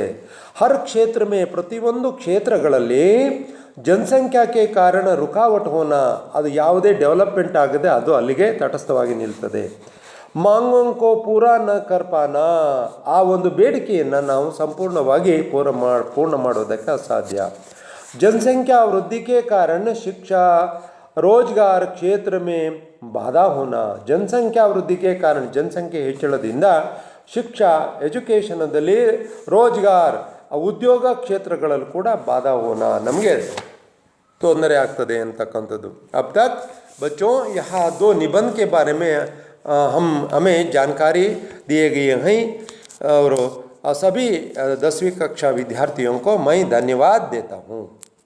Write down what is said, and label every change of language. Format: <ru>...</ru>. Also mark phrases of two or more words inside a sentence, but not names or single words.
<hi>हर क्षेत्र में,</hi> <kn>ಪ್ರತಿಯೊಂದು ಕ್ಷೇತ್ರಗಳಲ್ಲಿ ಜನಸಂಖ್ಯಾಕ್ಕೆ ಕಾರಣ</kn> <hi>रुकावट होना,</hi> <kn>ಅದು ಯಾವುದೇ ಡೆವಲಪ್ಮೆಂಟ್ ಆಗದೆ ಅದು ಅಲ್ಲಿಗೆ ತಟಸ್ಥವಾಗಿ ನಿಲ್ತದೆ.</kn> <hi>माँगों को पूरा न कर पाना,</hi> <kn>ಆ ಒಂದು ಬೇಡಿಕೆಯನ್ನು ನಾವು ಸಂಪೂರ್ಣವಾಗಿ ಪೂರ್ಣ ಮಾಡೋದಕ್ಕೆ ಅಸಾಧ್ಯ. ಜನಸಂಖ್ಯಾ ವೃದ್ಧಿಗೆ ಕಾರಣ ಶಿಕ್ಷಾ</kn> <hi>रोजगार क्षेत्र में बाधा होना, जनसंख्या वृद्धि के कारण</hi> <kn>जनसंख्ಯೆ ಹೆಚ್ಚಳದಿಂದ ಶಿಕ್ಷಾ ಎಜುಕೇಷನದಲ್ಲಿ ರೋಜ್ಗಾರ್ ಉದ್ಯೋಗ ಕ್ಷೇತ್ರಗಳಲ್ಲೂ ಕೂಡ</kn> <hi>बाधा होना,</hi> <kn>ನಮಗೆ ತೊಂದರೆ ಆಗ್ತದೆ ಅಂತಕ್ಕಂಥದ್ದು.</kn> <hi>अब तक बच्चों यहाँ दो निबंध के बारे में हमें जानकारी दिए गए हैं और सभी 10वीं कक्षा विद्यार्थियों को मैं धन्यवाद देता हूँ.</hi>